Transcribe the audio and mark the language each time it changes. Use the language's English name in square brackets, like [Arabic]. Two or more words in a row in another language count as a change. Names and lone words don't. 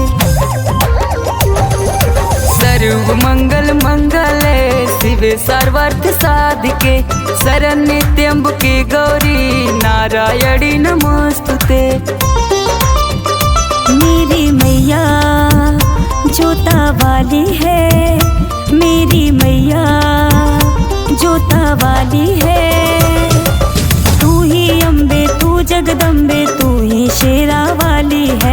[Sanskrit] सर्व मंगल मंगले शिवे सर्वार्थ साधके शरण्ये त्र्यंबके गौरी नारायणी नमोस्तुते। [Hindi] मेरी मैया जोता वाली है। मेरी मैया जोता वाली है। जगदम्बे तू ही शेरा वाली है।